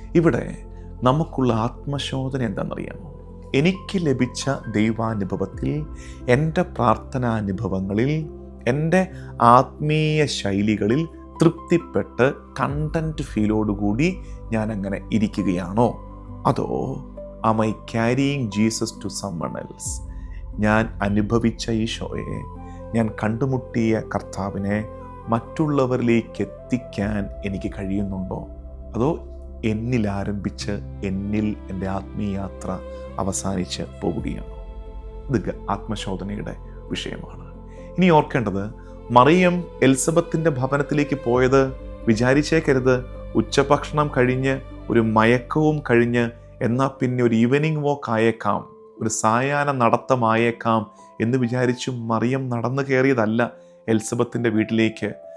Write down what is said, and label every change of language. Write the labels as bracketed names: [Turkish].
[Malayalam] ഇവിടെ നമുക്കുള്ള ആത്മശോധന എന്താണെന്നറിയാമോ? എനിക്ക് ലഭിച്ച ദൈവാനുഭവത്തിൽ, എൻ്റെ പ്രാർത്ഥനാനുഭവങ്ങളിൽ, എൻ്റെ ആത്മീയ ശൈലികളിൽ തൃപ്തിപ്പെട്ട് കണ്ടൻറ്റ് ഫീലോടുകൂടി ഞാൻ അങ്ങനെ ഇരിക്കുകയാണോ? അതോ [English] am I carrying Jesus to someone else? [Malayalam] ഞാൻ അനുഭവിച്ച ഈശോയെ, ഞാൻ കണ്ടുമുട്ടിയ കർത്താവിനെ മറ്റുള്ളവരിലേക്ക് എത്തിക്കാൻ എനിക്ക് കഴിയുന്നുണ്ടോ? അതോ എന്നിൽ ആരംഭിച്ച് എന്നിൽ എൻ്റെ ആത്മീയാത്ര അവസാനിച്ച് പോവുകയാണോ? ഇത് ആത്മശോധനയുടെ വിഷയമാണ്. ഇനി ഓർക്കേണ്ടത്, മറിയം എലിസബത്തിൻ്റെ ഭവനത്തിലേക്ക് പോയത് വിചാരിച്ചേക്കരുത് ഉച്ചഭക്ഷണം കഴിഞ്ഞ് ഒരു മയക്കവും കഴിഞ്ഞ് എന്നാൽ പിന്നെ ഒരു ഈവനിങ് വാക്ക് ആയേക്കാം, ഒരു സായാഹ്ന നടത്തമായേക്കാം എന്ന് വിചാരിച്ചു മറിയം നടന്നു കയറിയതല്ല എലിസബത്തിൻ്റെ വീട്ടിലേക്ക്.